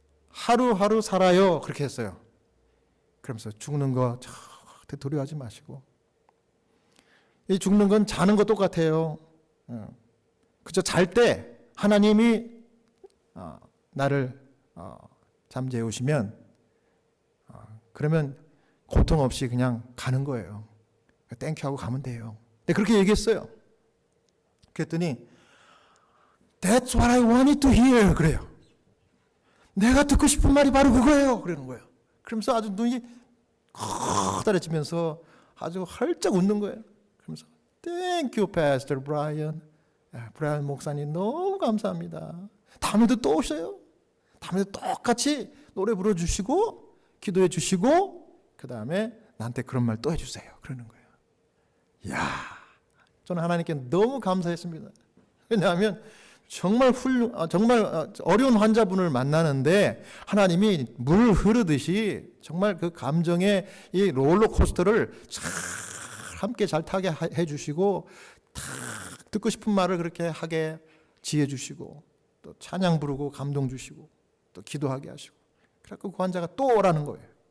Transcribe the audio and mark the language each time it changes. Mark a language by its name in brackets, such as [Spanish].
[Korean] 하루하루 살아요. 그렇게 했어요. 그러면서 죽는 거 절대 두려워하지 마시고, 이 죽는 건 자는 거 똑같아요. 그저 잘 때 하나님이 나를 잠재우시면 그러면 고통 없이 그냥 가는 거예요. 땡큐 하고 가면 돼요. 근데 그렇게 얘기했어요. 그랬더니 [English] That's what I wanted to hear. [Korean] 그래요. 내가 듣고 싶은 말이 바로 그거예요. 그러는 거예요. 그러면서 아주 눈이 커다래지면서 아주 활짝 웃는 거예요. 그러면서 [English] Thank you, Pastor Brian. [Korean] 브라이언 목사님 너무 감사합니다. 다음에도 또 오셔요. 다음에도 똑같이 노래 불러주시고 기도해 주시고 그 다음에 나한테 그런 말 또 해주세요. 그러는 거예요. 이야, 저는 하나님께 너무 감사했습니다. 왜냐하면 정말 어려운 환자분을 만나는데 하나님이 물 흐르듯이 정말 그 감정의 이 롤러코스터를 잘 함께 잘 타게 해주시고 탁 듣고 싶은 말을 그렇게 하게 지혜주시고 또 찬양 부르고 감동 주시고 또 기도하게 하시고, 그래서 그 환자가 또 오라는 거예요.